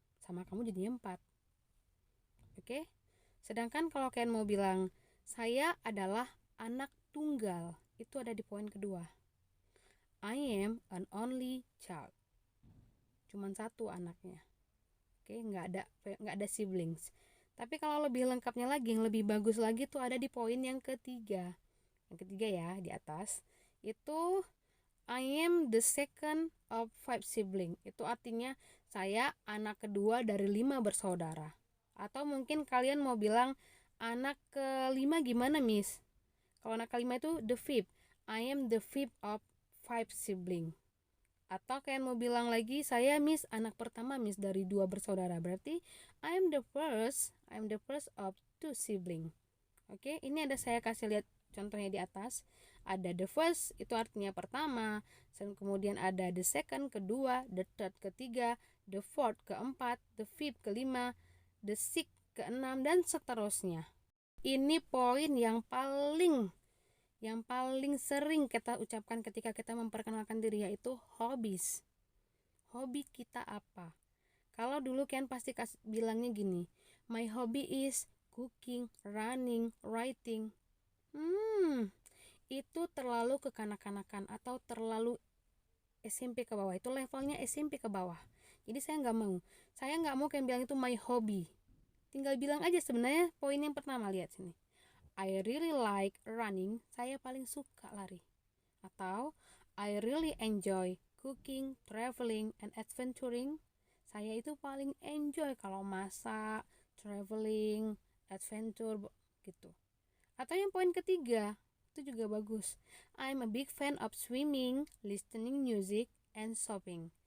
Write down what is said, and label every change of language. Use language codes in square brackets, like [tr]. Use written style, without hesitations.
[id] Sama kamu jadinya 4. Oke? Sedangkan kalau kalian mau bilang saya adalah anak tunggal, itu ada di poin kedua. [en] I am an only child. [id] Cuman 1 anaknya. Oke, nggak ada siblings. Tapi kalau lebih lengkapnya lagi, yang lebih bagus lagi tuh ada di poin yang ketiga. Yang ketiga ya, di atas. [en] Itu I am the second of 5 siblings. [id] Itu artinya saya anak kedua dari 5 bersaudara. Atau mungkin kalian mau bilang anak kelima gimana, Miss? Kalau anak kelima itu [en] the fifth. I am the fifth of 5 siblings. [id] Atau kalian mau bilang lagi, saya Miss anak pertama Miss dari 2 bersaudara. [en] Berarti I am the first of 2 siblings. [id] Oke, ini ada saya kasih lihat contohnya di atas. Ada [en] the first, [id] itu artinya pertama. Kemudian ada [en] the second, [id] kedua. [en] The third, [id] ketiga. [en] The fourth, [id] keempat. [en] The fifth, [id] kelima. [en] The sixth, [id] keenam, dan seterusnya. Ini poin yang paling sering kita ucapkan ketika kita memperkenalkan diri, yaitu hobbies. Hobi kita apa? Kalau dulu kalian pasti bilangnya gini, [en] my hobby is cooking, running, writing. [id] Itu terlalu kekanak-kanakan atau terlalu SMP ke bawah. Itu levelnya SMP ke bawah. Jadi saya nggak mau kalian bilang itu my hobby. Tinggal bilang aja sebenarnya poin yang pertama, lihat sini. [en] I really like running, [id] saya paling suka lari. [en] Atau I really enjoy cooking, traveling, and adventuring. [id] Saya itu paling enjoy kalau masak, traveling, adventure gitu. Atau yang poin ketiga, itu juga bagus. [en] I'm a big fan of swimming, listening music, and shopping.